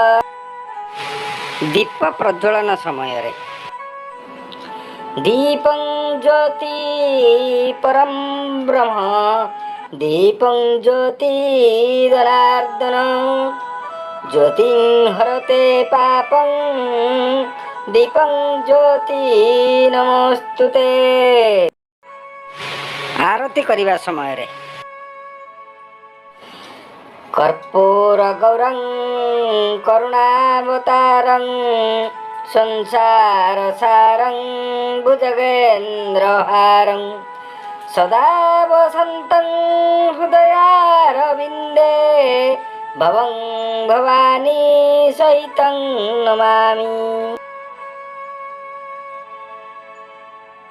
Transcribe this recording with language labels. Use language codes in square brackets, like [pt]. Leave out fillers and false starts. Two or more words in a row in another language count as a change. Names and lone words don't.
[or] ଦୀପ ପ୍ରଜ୍ୱଳନ ସମୟ ରେ [sa] दीपं ज्योति परम ब्रह्म दीपं ज्योति जनार्दन ज्योतिं हरते पापं दीपं ज्योति नमस्तुते। [or] ଆରତୀ କରିବା ସମୟ ରେ [sa] कर्पूर गौरं करुणावतारं संसार सारं भुजगेन्द्रहारं सदा वसन्तं हृदयारविन्दे भवं भवानी सहितं नमामि।